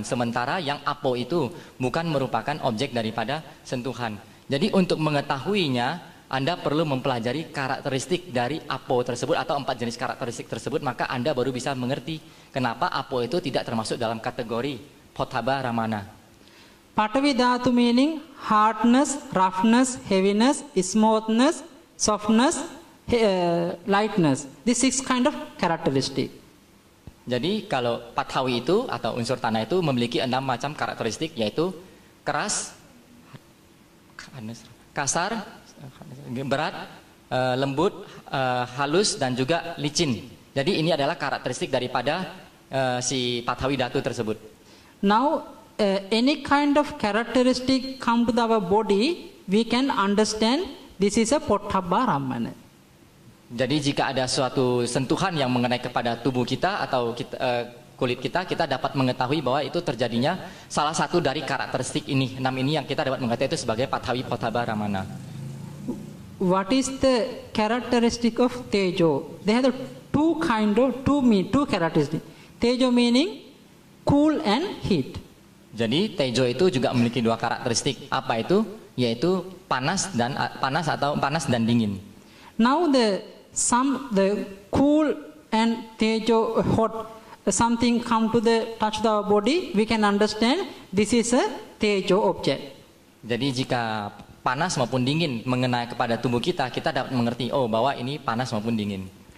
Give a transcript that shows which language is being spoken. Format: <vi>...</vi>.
<id>Sementara yang Apo itu bukan merupakan objek daripada sentuhan. Jadi untuk mengetahuinya, Anda perlu mempelajari karakteristik dari Apo tersebut atau 4 jenis karakteristik tersebut, maka Anda baru bisa mengerti kenapa Apo itu tidak termasuk dalam kategori Pottabha Ramana.</id> <en>Patavi Dhatu meaning hardness, roughness, heaviness, smoothness, softness, lightness. These 6 kind of characteristic.</en> <id>Jadi kalau Patawi itu atau unsur tanah itu memiliki 6 macam karakteristik, yaitu keras, kasar, berat, lembut, halus dan juga licin. Jadi ini adalah karakteristik daripada si Patawi Dhatu tersebut.</id> <en>Now any kind of characteristic come to our body, we can understand this is a Pottabha Ramana.</en> <id>Jadi jika ada suatu sentuhan yang mengenai kepada tubuh kita atau kulit kita, kita dapat mengetahui bahwa itu terjadinya salah satu dari karakteristik ini, 6 ini yang kita dapat mengetahui itu sebagai Patawi Pottabha Ramana.</id> <en>What is the characteristic of Tejo? They have two characteristics. Tejo meaning cool and heat.</en> <id>Jadi Tejo itu juga memiliki 2 karakteristik. Apa itu? Yaitu panas dan dingin.</id> <en>Now the cool and Tejo hot, something come to the touch the body, we can understand this is a Tejo object.</en> <id>Jadi jika panas maupun dingin mengenai kepada tubuh kita, kita dapat mengerti bahwa ini panas maupun dingin.</id>